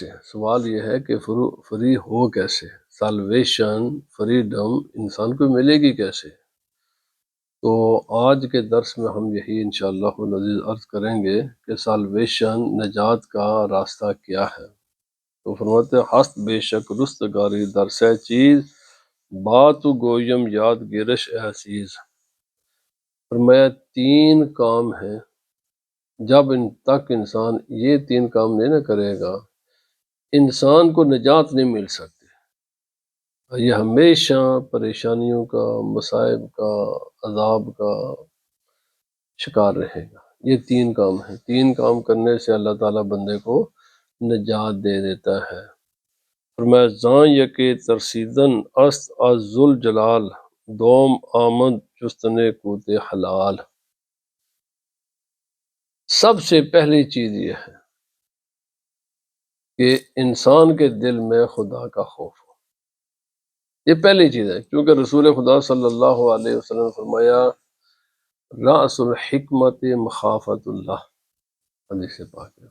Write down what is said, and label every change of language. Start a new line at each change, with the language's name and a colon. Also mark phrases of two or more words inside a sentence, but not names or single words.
Urdu: سوال یہ ہے کہ فری ہو کیسے؟
English: salvation, freedom
Urdu: انسان کو ملے گی کیسے؟ تو آج کے درس میں ہم یہی
Arabic: انشاءاللہ العزیز
Urdu: عرض کریں گے کہ سالویشن، نجات کا راستہ کیا ہے۔ تو فرماتے ہیں
Persian: ہست بے شک رستگاری در سہ چیز، بات گویم یاد گرش اے عزیز۔
Urdu: فرمایا تین کام ہیں، جب ان تک انسان یہ تین کام نہیں نہ کرے گا، انسان کو نجات نہیں مل سکتی۔ یہ ہمیشہ پریشانیوں کا، مصائب کا، عذاب کا شکار رہے گا۔ یہ تین کام ہیں، تین کام کرنے سے اللہ تعالیٰ بندے کو نجات دے دیتا ہے۔
Persian: فرمایا زاں یکے ترسیدن است از ذوالجلال، دوم آمد جستنے کوت حلال۔
Urdu: سب سے پہلی چیز یہ ہے کہ انسان کے دل میں خدا کا خوف ہو۔ یہ پہلی چیز ہے، کیونکہ رسول خدا
Arabic: صلی اللہ علیہ وسلم
Urdu: نے فرمایا
Arabic: رأس الحکمت مخافت اللہ،
Urdu: حدیث پاک ہے۔